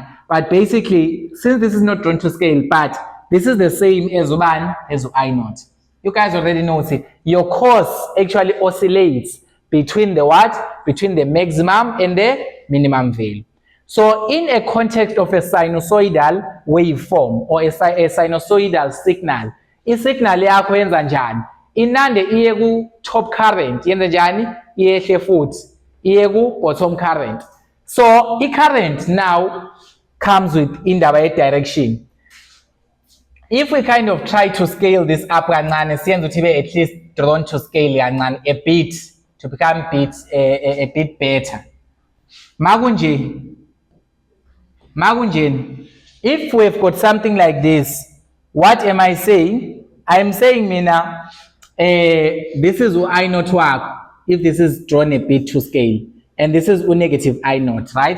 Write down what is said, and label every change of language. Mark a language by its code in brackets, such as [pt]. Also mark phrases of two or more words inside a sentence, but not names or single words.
[en] But basically, since this is not drawn to scale, but this is the same as I naught. You guys already know. Your cos actually oscillates between the what? Between the maximum and the minimum value. So in a context of a sinusoidal waveform or a sinusoidal signal, [zu] isignal yakho yenza njani? Inande iye ku [en] top current, [zu] yenza njani? Iyehle futhi iye ku [en] bottom current. So current now comes with [zu] indaba ye [en] direction. If we kind of try to scale this up kancane, [zu] siyenza ukuthi [en] at least drawn to scale kancane a bit, to become a bit better. Makunje, if we've got something like this, what am I saying? I'm saying, Mina, this is I naught work, if this is drawn a bit to scale, and this is negative I naught, right?